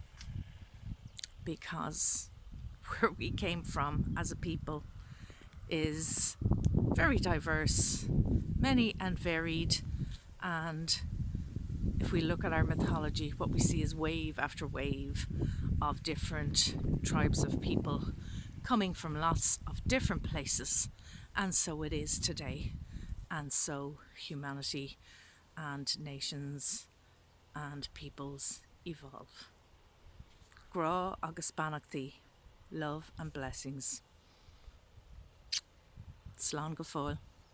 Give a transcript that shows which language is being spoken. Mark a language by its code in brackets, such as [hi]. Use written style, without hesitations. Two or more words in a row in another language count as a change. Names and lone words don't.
[en] because where we came from as a people is very diverse, many and varied, and if we look at our mythology, what we see is wave after wave of different tribes of people coming from lots of different places, and so it is today. And so humanity and nations and peoples evolve. [ga] Gra agus banachtaí, [en] love and blessings. [ga] Slán go fóill.